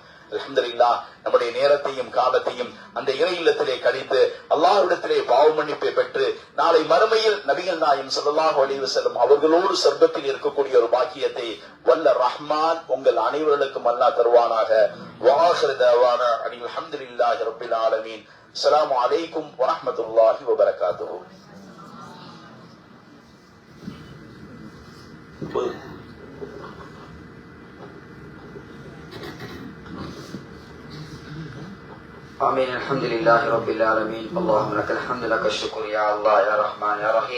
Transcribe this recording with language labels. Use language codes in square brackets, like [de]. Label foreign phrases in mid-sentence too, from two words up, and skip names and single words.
[ta] அல்ஹம்துலில்லாஹ், நம்முடைய நேரத்தையும் காலத்தையும் அந்த இறை இல்லத்திலே கழித்து அல்லாஹ்விடத்திலே பாவ மன்னிப்பை பெற்று நாளை மறுமையில் நபிகள் நாயகம் [ar] صلى الله عليه وسلم [ta] அவர்களோடு சொர்க்கத்தில் இருக்கக்கூடிய ஒரு பாக்கியத்தை வல்ல ரஹ்மான் உங்கள் அனைவர்களுக்கும் அல்லாஹ் தருவானாக. [ar] وآخر دعوانا الحمد لله رب العالمين. السلام عليكم ورحمة الله وبركاته. آمين. الحمد لله رب العالمين. اللهم لك الحمد لك الشكر يا الله يا رحمن يا رحيم.